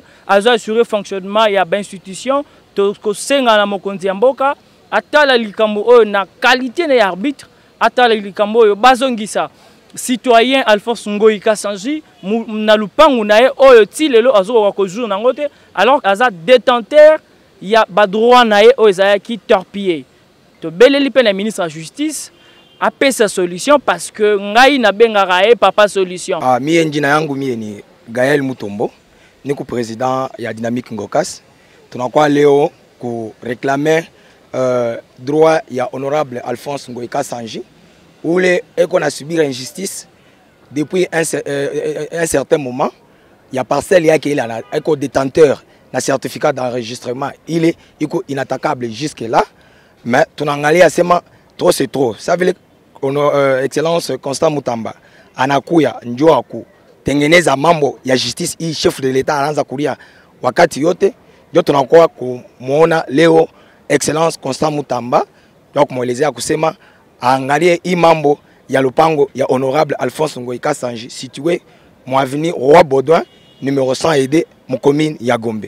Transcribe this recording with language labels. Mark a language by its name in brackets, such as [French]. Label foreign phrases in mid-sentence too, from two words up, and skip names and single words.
[Lingala] azo [French] assurer fonctionnement [Lingala] ya ba institution to ko senga na mokonzi ya mboka atala likambo oyo na qualité na arbitre atala likambo oyo bazongisa citoyen Alphonse Ngoyi Kasanji na lupangu na ye oyo tilelo azo ko jour nango te alors aza détenteur ya ba droit na ye oyo za ki torpiller to beleli pe na [French] ministre de la justice [Lingala] apé sa solution [French] parce que [Lingala] ngai na bengaka e papa solution. [Swahili] Mie njina yangu mie ni Gaël Mutombo niko président ya Dynamique Ngokas. Tunakuwa leo ku [French] réclamer droit [Swahili] ya honorable Alphonse Ngoyi Kasanji ule eko na [French] subir injustice depuis un certain moment. Ya parcelle yake il a eko détenteur na certificat d'enregistrement il est inattaquable jusque là mais [Swahili] tunangalia sema [French] trop c'est trop. Ça veut dire [Swahili] Excellence Constant Mutamba anakuya njoo aku tengeneza mambo ya justice hii [French] chef de l'état [Swahili] anaanza kulia wakati yote ndio tunakuwa kumuona leo Excellence Constant Mutamba ndio kumuelezea kusema angalie hii mambo ya lupango ya honorable Alphonse Ngoyi Kasanji situé mu avenue Roi Baudouin numéro 102 mu commune ya Gombe.